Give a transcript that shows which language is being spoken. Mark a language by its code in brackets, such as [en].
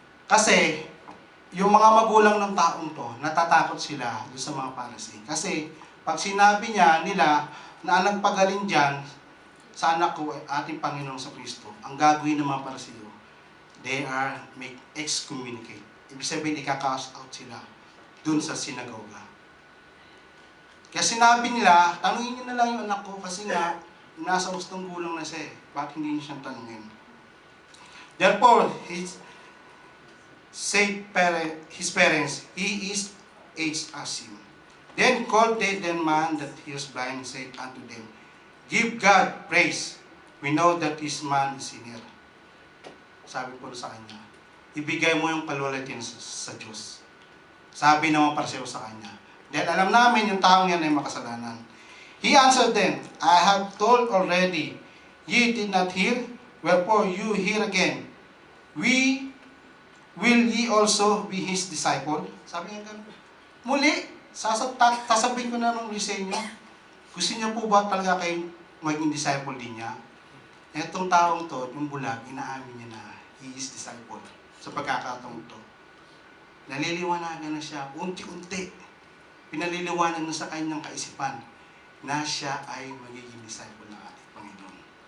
[tl] Kasi, yung mga magulang ng taong to, natatakot sila doon sa mga Pharisee. Kasi, pag sinabi nila na ang nagpagaling dyan, sa anak ko, ating Panginoong sa Kristo, ang gagawin ng mga Pharisee, [en] they are make excommunicate. [tl] Ibig sabihin, ika-cast out sila doon sa sinagoga. Kaya sinabi nila, tanungin niyo na lang yung anak ko kasi nga, nasa gustong gulang na siya eh. Bakit hindi niyo siyang tanungin? [en] Therefore, his parents, he is aged as him. Then called they the man that he was blind and said unto them, give God praise. We know that this man is sinner. [tl] Sabi po sa kanya, ibigay mo yung paluwalhatian sa Diyos. Sabi ng mga Pariseo sa kanya. Dahil alam namin yung taong yan ay makasalanan. [en] He answered them, I have told already, ye did not hear, wherefore you hear again. Will ye also be his disciple? Sabi niya ganun. [tl] Muli, sasabihin ko na nung sa inyo, gusto niyo po ba talaga kayong maging disciple din niya? Etong taong to, yung bulag, inaamin niya na [en] he is disciple [tl] sa pagkakataong to. Naliliwanagan na siya, unti-unti. Pinaliliwanag na sa kanyang kaisipan na siya ay magiging disciple ng ating Panginoon.